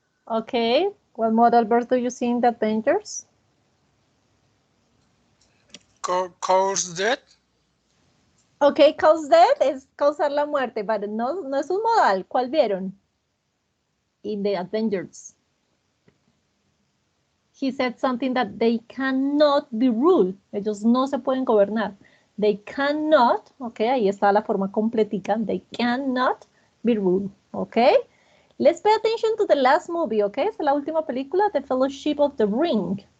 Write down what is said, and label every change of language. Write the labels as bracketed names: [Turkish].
[English] Okay, what modal verbs do you see in the Avengers? Cause death. [Spanish] Okay, cause death es causar la muerte, pero no es un modal. ¿Cuál vieron? [English] In the Avengers. He said something that they cannot be ruled. [Spanish] Ellos no se pueden gobernar. [English] They cannot, [Spanish] okay, ahí está la forma completica. [English] They cannot be ruled, okay? Let's pay attention to the last movie, okay? [Spanish] Es la última película, The Fellowship of the Ring.